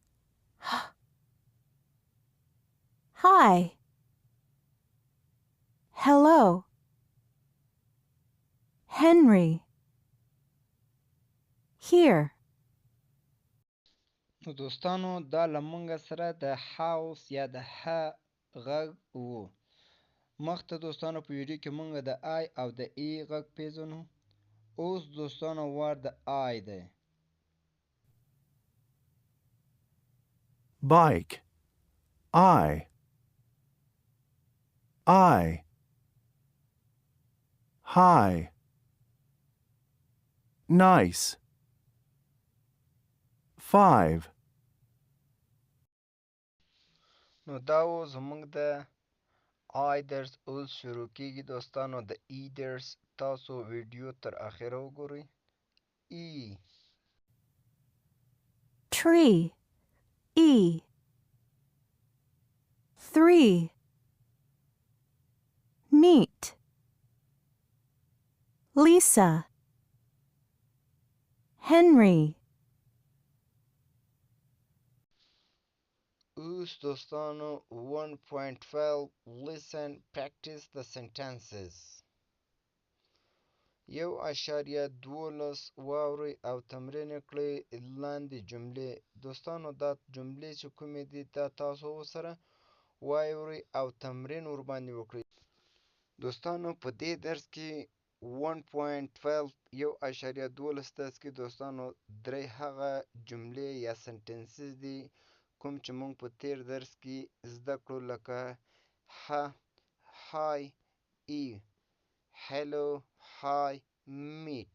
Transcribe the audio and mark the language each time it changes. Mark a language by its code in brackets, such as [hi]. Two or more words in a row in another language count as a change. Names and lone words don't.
[en] Hi. Hello. Henry. Here. [ps] نو دوستانو دا له موږ سره د هاوس یا د ح غږ و. مخته دوستانو په ویډیو کې موږ د آی او د ای غږ پیژنو. اوس دوستانو وار د آی دی. [en] Bike. I. High. Nice. 5. [ps] نو دا و زموږ د آی درس اوس شروع کیږي دوستانو. د ای درس تاسو ویډیو تر اخره وګورئ. [en] ای Tree. E. 3. Meet. Lisa. Henry. [ps] اوس دوستانو [en] 1.12 listen practice the sentences. [ps] 1.12 واورئ او تمرین کړئ لاندې جملې. دوستانو دا جملې چې کومې دي دا تاسو ورسره واورئ او تمرین ورباندې وکړئ. دوستانو په دې درس کې 1.12 1.12 درس کې دوستانو درې هغه جملې یا سنټنسز دي کوم چې موږ په تیر درس کې زده کړو لکه [en] Hi E Hello Hi Meet.